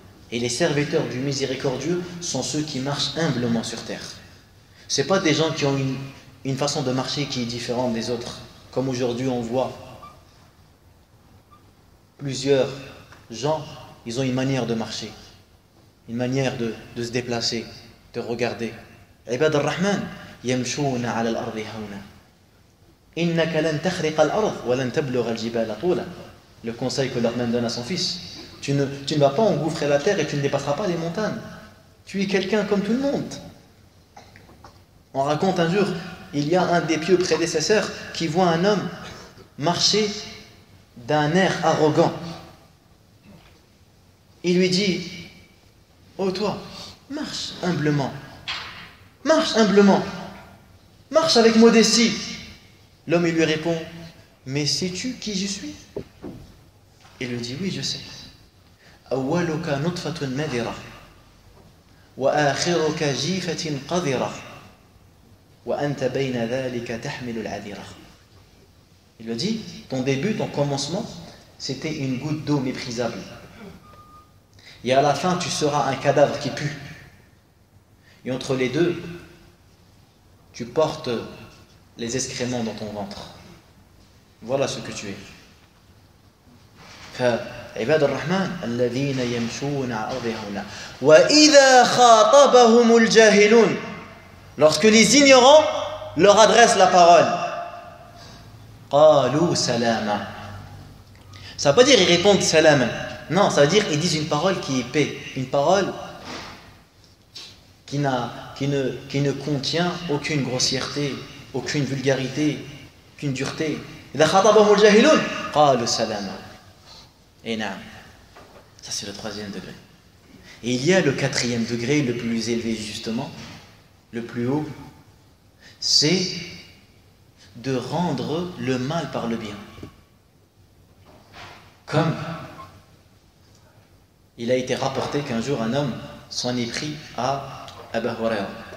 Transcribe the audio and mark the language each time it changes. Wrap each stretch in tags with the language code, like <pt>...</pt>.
<fr>Et les serviteurs du miséricordieux sont ceux qui marchent humblement sur terre. Ce n'est pas des gens qui ont une façon de marcher qui est différente des autres. Comme aujourd'hui on voit plusieurs gens, ils ont une manière de marcher, une manière de se déplacer, de regarder.</fr> <ar>عباد الرحمن يمشون على الأرض هونا إنك لن تخرق الأرض ولن تبلغ الجبال طولا.</ar> <fr>Le conseil que l'Armène donne à son fils, tu ne vas pas engouffrer la terre et tu ne dépasseras pas les montagnes. Tu es quelqu'un comme tout le monde. On raconte un jour, il y a un des pieux prédécesseurs qui voit un homme marcher d'un air arrogant. Il lui dit, oh toi, marche humblement, marche avec modestie. L'homme il lui répond, mais sais-tu qui je suis? Il lui dit, oui je sais.</fr> <ar>أولك نطفة مذرة وآخرك جيفة قذرة وأنت بين ذلك تحمل العذرة.</ar> <fr>Il lui dit, ton début, ton commencement, c'était une goutte d'eau méprisable. Et à la fin, tu seras un cadavre qui pue. Et entre les deux, tu portes les excréments dans ton ventre. Voilà ce que tu es.</fr> <ar>فعباد الرحمن الذين يمشون على الأرض هونا وإذا خاطبهم الجاهلون.</ar> <fr>Lorsque les ignorants leur adressent la parole,</fr> <ar>قالوا سلاما.</ar> <fr>Ça ne veut pas dire ils répondent salam. Non, ça veut dire ils disent une parole qui est paix, une parole qui ne contient aucune grossièreté, aucune vulgarité, aucune dureté.</fr> <ar>إذا خاطبهم الجاهلون قالوا سلاما.</ar> <fr>Et non, ça c'est le 3e degré. Et il y a le 4e degré, le plus élevé justement, le plus haut, c'est de rendre le mal par le bien. Comme il a été rapporté qu'un jour un homme s'en est pris à Abu Hurayra.</fr>